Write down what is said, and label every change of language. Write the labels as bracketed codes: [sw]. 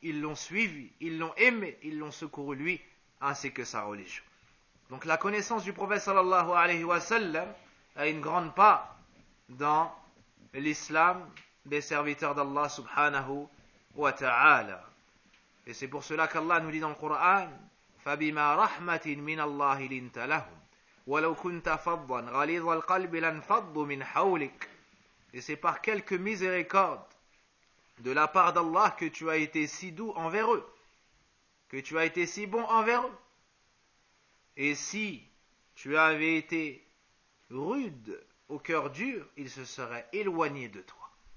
[fr] Ils l'ont suivi, ils l'ont aimé, ils l'ont secouru lui ainsi que sa religion. Donc la connaissance du prophète sallallahu alayhi wa sallam a une grande part dans l'islam des serviteurs d'Allah subhanahu wa ta'ala. Et c'est pour cela qu'Allah nous dit dans le Coran [ar] فَبِمَا رَحْمَةٍ مِنَ اللَّهِ لِنْتَ لَهُمْ وَلَوْ كُنْتَ فَضًّا غَلِظَ الْقَلْبِ لَنْفَضُّ مِنْ حَوْلِكَ. [fr] Et c'est par quelques miséricordes de la part d'Allah que tu as été si doux envers eux, que tu as été si bon envers eux. Et si tu avais été rude au cœur dur, ils se seraient éloignés de toi.